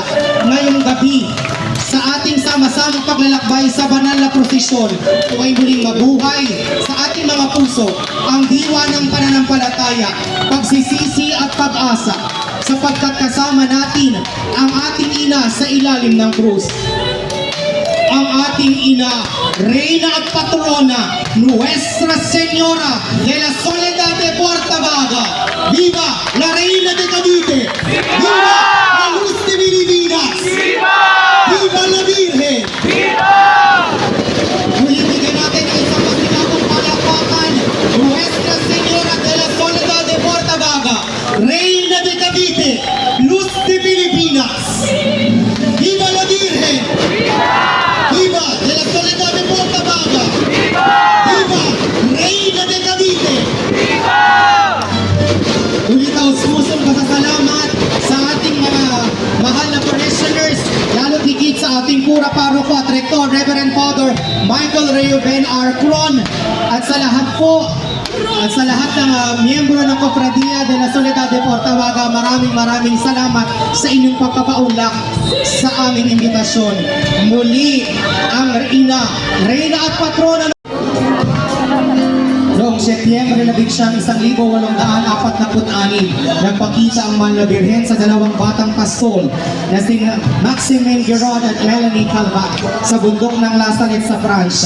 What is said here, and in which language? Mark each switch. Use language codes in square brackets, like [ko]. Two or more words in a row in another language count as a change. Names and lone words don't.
[tl] Ngayong gabi, sa ating sama-samang paglalakbay sa banal na prosesyon, ay muling mabuhay sa ating mga puso ang diwa ng pananampalataya, pagsisisi at pag-asa, sapagkat kasama natin ang ating ina sa ilalim ng krus. Ang ating ina, Reyna at Patrona, Nuestra Señora de la Soledad de Portabaga. [es] Viva la Reina de Cavite! Viva la Luz de Pilipinas! Viva la Virgen! [tl] Muli bigyan natin ang isang masigabong palakpakan, [es] Nuestra Señora de la Soledad de Portabaga, Reina de Cavite, Luz de Pilipinas. Viva la Virgen! Viva de la Soledad de Portabaga! Viva Reina de Cavite! [tl] Ulit ang pusong pasasalamat sa ating mga mahal na parishioners, lalo higit sa ating pura paroko at rektor, Reverend Father Michael Reuben R. Cron, at sa lahat po, at sa lahat ng miyembro ng Cofradia de la Soledad de Portabaga, maraming salamat sa inyong pagpapaunlak sa aming imbitasyon. Muli, ang Reyna at Patrona noong Setyembre 11, 1846, nagpakita ang Mahal na Birhen sa dalawang batang pastol na si Maximin Giron at Melanie Calvat sa bundok ng Lasalet sa Pransya.